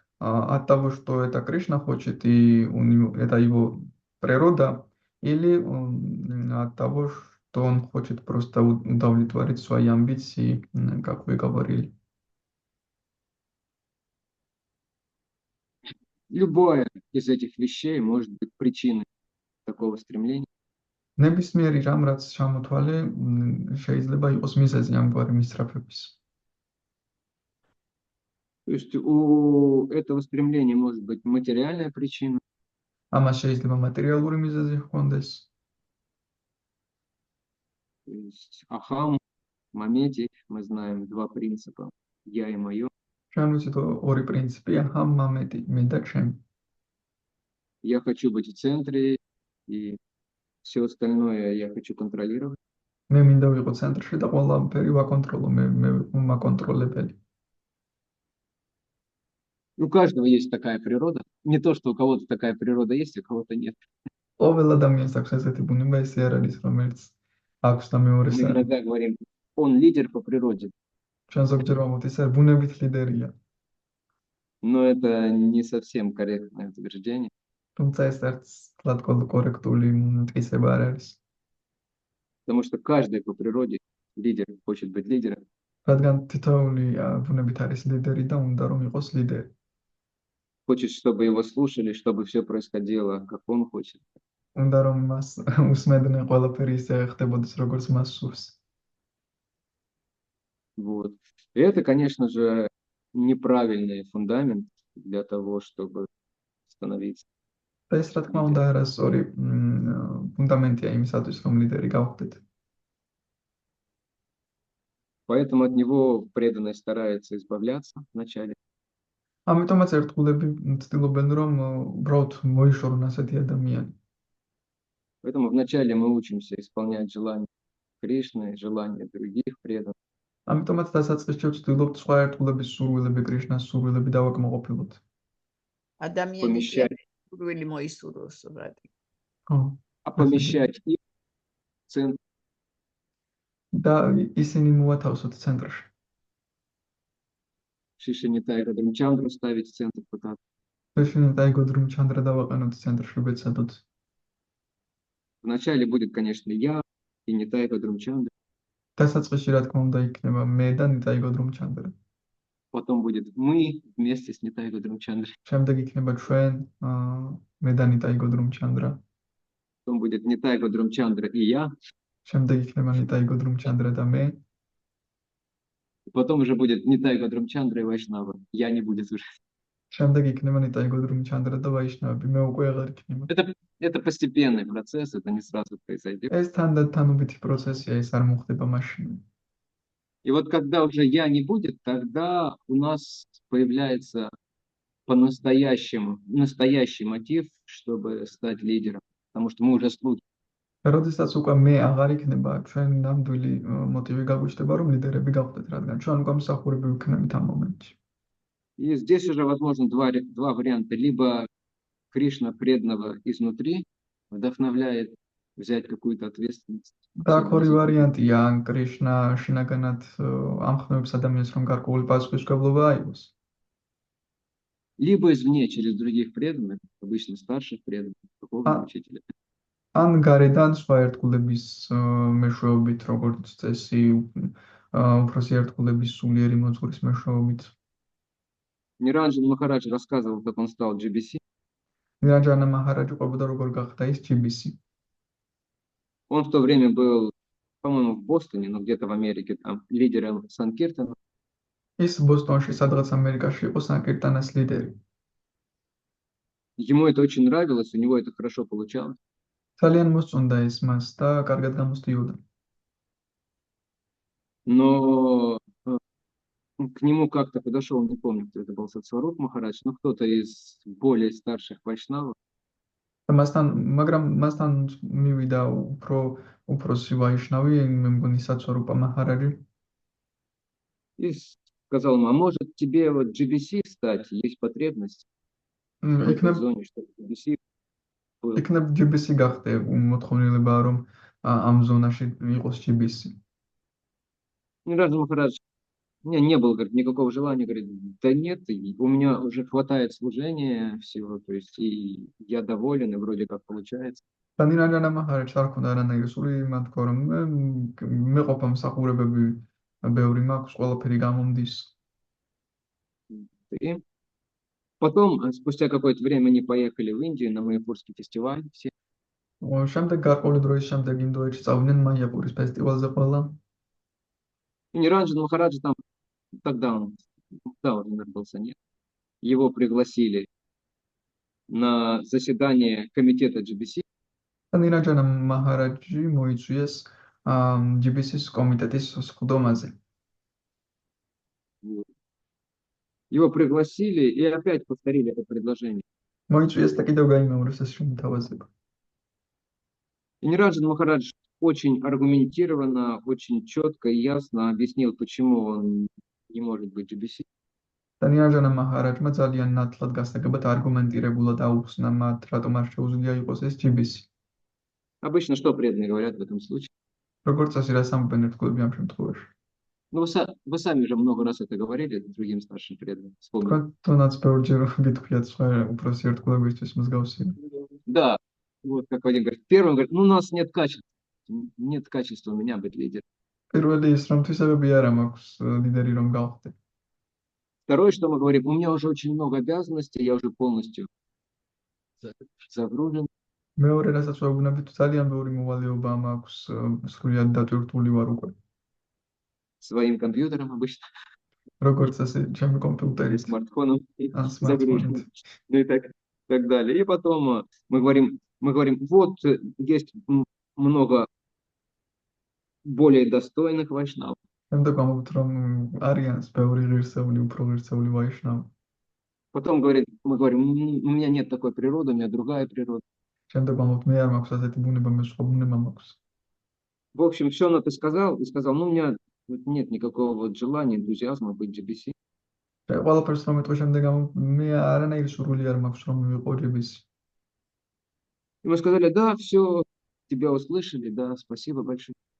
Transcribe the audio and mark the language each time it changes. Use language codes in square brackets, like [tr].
[ru] От того, что это Кришна хочет, и это его природа, или от того, что он хочет просто удовлетворить свои амбиции, как вы говорили? Любое из этих вещей может быть причиной такого стремления. [ka] ნებისმიერი რამ რაც ჩამოთვალე შეიძლება იყოს მიზეზი ამგვარი მისწრაფების. [ru] То есть у этого стремления может быть материальная причина. [ka] ამას შეიძლება მატერიალური მიზეზი ჰქონდეს. [ru] То есть ахам, маметик, мы знаем два принципа: я и мое. [ka] ჩვენ ვიცით ორი პრინციპია, ჰამ, მამეტი, მე და ჩემი. [ru] Я хочу быть в центре, и все остальное я хочу контролировать. [ka] მე მინდა ვიყო ცენტრში და ყველაფერი ვაკონტროლო, მე ვაკონტროლებელი. [ru] У каждого есть такая природа. Не то, что у кого-то такая природа есть, у кого-то нет. [ka] ყოველ ადამიანს აქვს ესეთი ბუნება, ესე არ არის, რომელიც აქვს და მეორეს [ru] Мы [ka] არ. [ru] иногда говорим, он лидер по природе. [ka] ჩვენ ზოგჯერ ვამბობთ, ის არის ბუნებით ლიდერია. [ru] Но это не совсем корректное утверждение. [ka] თუმცა ეს არც თლად კორექტული მტკიცება არ არის. [ru] Потому что каждый по природе лидер хочет быть лидером. [ka] რადგან თითოეული ბუნებით არის ლიდერი და უნდა რომ იყოს ლიდერი. [ru] Хочет, чтобы его слушали, чтобы все происходило, как он хочет. [ka] უნდა რომ მას უსმედნენ ყველაფერი ისე ხდებოდეს, როგორც მას სურს. [ru] Вот. И это, конечно же, неправильный фундамент для того, чтобы становиться. [ka] და ეს რა თქმა უნდა არასწორი ფუნდამენტია იმისათვის, რომ ლიდერი გავხდეთ. [ru] Поэтому от него преданный старается избавляться вначале. [ka] ამიტომაც ერთგულები ცდილობენ, რომ უბრალოდ მოიშორონ ასეთი ადამიანი. [ru] Поэтому вначале мы учимся исполнять желания Кришны, желания других преданных. [ka] ამიტომაც დასაწყისში ვცდილობთ სხვა ერთგულების სურვილები, კრიშნას სურვილები დავაკმაყოფილოთ. ადამიანი [ru] Помещать, [ka] სურვილი მოისურვოს, ბრატი. [ru] а помещать их в центр. [ka] და ისინი მოვათავსოთ ცენტრში. [ru] Шишинитая Радрамчандру ставить в центр пытаться. [ka] შეშინეთ აიგოთ რომ ჩანდრა დავაყენოთ ცენტრში ვეცადოთ. [ru] Вначале будет, конечно, я и Нитай Радрамчандра. [ka] დასაწყისში რა თქმა უნდა იქნება მე და ნიტაიგო დრუმჩანდრა. [ru] Потом будет мы вместе с Нитай Радрамчандрой. [ka] შემდეგ იქნება ჩვენ მე და ნიტაიგო დრუმჩანდრა. [ru] Потом будет Нитай Радрамчандра и я. [ka] შემდეგ იქნება ნიტაიგო დრუმჩანდრა და მე. [ru] Потом уже будет Нитай Радрамчандра и Вайшнава. Я не будет уже. [ka] შემდეგ იქნება ნიტაიგო დრუმჩანდრა და ვაიშნავები. მე უკვე აღარ იქნება. [ru] Это постепенный процесс, это не сразу произойдет. [ka] ეს თანდათანობითი პროცესია, ეს არ მოხდება მაშინ. [ru] И вот когда уже я не будет, тогда у нас появляется по-настоящему настоящий мотив, чтобы стать лидером. Потому что мы уже слуги. [ka] როდესაც უკვე მე აღარ იქნება, ჩვენ ნამდვილი მოტივი გაგვიჩნდება, რომ ლიდერები გავხდეთ, რადგან ჩვენ უკვე მსახურები ვიქნებით ამ მომენტში. [ru] И здесь уже возможно два варианта. Либо Кришна преданного изнутри вдохновляет взять какую-то ответственность. [ka] და აქ ორი ვარიანტია, ან კრიშნა შინაგანად ამხნევებს ადამიანს, რომ გარკვეული პასუხისმგებლობა აიღოს. [ru] Либо извне, через других преданных, обычно старших преданных, духовных учителей. [ka] ან გარედან სხვა ერთგულების მეშვეობით, როგორც წესი, უფროსი ერთგულების სულიერი მოძღვრის მეშვეობით. [ru] Ниранджан Махарадж рассказывал, как он стал GBC. [ka] ნირანჯანა მაჰარაჯი ყვებოდა როგორ გახდა ის GBC. [ru] Он в то время был, по-моему, в Бостоне, но где-то в Америке, там, лидером Санкиртана. [ka] ის ბოსტონში, სადღაც ამერიკაში იყო სანკირტანას ლიდერი. [ru] Ему это очень нравилось, у него это хорошо получалось. [ka] ძალიან მოსწონდა ეს მას და კარგად გამოსდიოდა. [ru] Но к нему как-то подошел, не помню, кто это был, Сатсваруп Махарадж, но кто-то из более старших вайшнавов. [ka] მაგრამ მასთან მივიდა უფროსი ვაიშნავი, მე მგონი საცვარუპა მაჰარაჯი. [ru] И сказал ему, а может тебе вот GBC стать, есть потребность в этой зоне, чтобы GBC был. [ka] იქნებ GBC გახდე, მოთხოვნილებაა რომ ამ ზონაში იყოს GBC. [ru] Ниранджан Махарадж, у меня не было, говорит, никакого желания, говорит, да нет, у меня уже хватает служения всего, то есть и я доволен, и вроде как получается. [ka] და ნირანჯანა მაჰარაჯს არ ქონდა არანაირი სული, იმათ თქო რომ მე ყოფა მსახურებები ბევრი მაქვს, ყველაფერი გამომდის. [ru] И потом, спустя какое-то время, они поехали в Индию на Майяпурский фестиваль. Все. [ka] შემდეგ გარკვეული დროის შემდეგ ინდოეთში წავიდნენ მაიაპურის ფესტივალზე ყველა. [ru] И Ниранджан Махарадж там, тогда он уже нарадился, нет. Его пригласили на заседание комитета GBC. [ka] და ნირანჯანა მაჰარაჯი მოიწვიეს GBC-ის კომიტეტის სხდომაზე. [ru] Его пригласили и опять повторили это предложение. [ka] მოიწვიეს და კიდევ გაიმეორეს ეს შემოთავაზება. [ru] И Ниранджан Махарадж очень аргументированно, очень четко и ясно объяснил, почему он не может быть GBC. [ka] და ნირანჯანა მაჰარაჯმა ძალიან ნათლად გასაგებად არგუმენტირებულად აუხსნა მათ, რატომ არ შეუძლია იყოს ეს GBC. [ru] Обычно что преданные говорят в этом случае? [ka] როგორც წესი რას ამბობენ ერთგულები ამ შემთხვევაში? [ru] Ну, вы сами уже много раз это говорили другим старшим преданным. Вспомните. [ka] თქვენაც ბევრჯერ გითხრიათ სხვა უფროსი ერთგულებისთვის მსგავსია. [ru] Да, вот как один говорит. Первым говорит, ну у нас нет качества у меня быть лидером. [ka] პირველი ის რომ თვისებები არ მაქვს ლიდერი რომ გავხდე. [ru] Второе, что мы говорим, у меня уже очень много обязанностей, я уже полностью загружен. [ka] მეორე რასაც ვეუბნებით, ძალიან ბევრი მოვალეობა მაქვს, სრულიად დატვირთული ვარ უკვე. [ru] Своим компьютером обычно, [ka] როგორც ასე, ჩემი კომპიუტერით, [ru] смартфоном [ka] ან [ru] загружен, [ka] smartphone-ით. [ru] ну и так далее. И потом мы говорим, вот есть много более достойных вайшнавов. [ka] შემდეგ ვამბობთ, რომ არიან ბევრი ღირსეული, უფრო ღირსეული ვაიშნავი. [ru] Потом мы говорим, у меня нет такой природы, у меня другая природа. [ka] შემდეგ ვამბობთ, მე არ მაქვს ასეთი ბუნება, მე სხვა ბუნება მაქვს. [ru] В общем, все это сказал, и сказал, ну, у меня вот нет никакого вот желания, энтузиазма быть GBC. [ka] ყველაფერს რომ მეტყვი შემდეგ მე არანაირი სურვილი არ მაქვს რომ მივიყო GBC. [ru] И мы сказали, да, все, тебя услышали, да, спасибо большое.